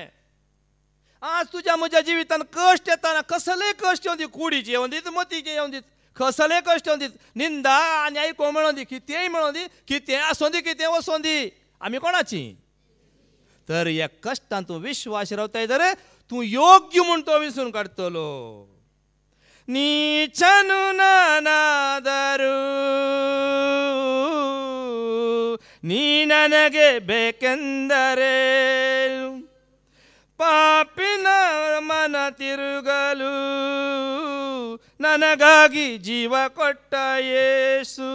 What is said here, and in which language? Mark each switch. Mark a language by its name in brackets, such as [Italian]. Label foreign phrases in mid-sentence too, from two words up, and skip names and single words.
[Konkani] आज तुज्या म्हज्या जिवितान कश्ट येताना कसलेय कश्ट येवन दी, कुडीचे येवन दीत, मतीचे येवन दीत, कसलेय कश्ट येवन दीत, निंदा आनी आयको मेळोन दी, कितेंय मेळोन दी, कितें आसों दी, कितें वचोन दी, आमी कोणाची? तर ह्या कश्टांत तूं विश्वास रावताय तर तूं योग्य म्हूण तो विसरून काडटलो. [Kannada] ನೀಚನು ನಾನಾದರೂ ನೀ ನನಗೆ ಬೇಕೆಂದರೆ ಪಾಪಿನ ಮನ ತಿರುಗಲು ನನಗಾಗಿ ಜೀವ ಕೊಟ್ಟ ಯೇಸು.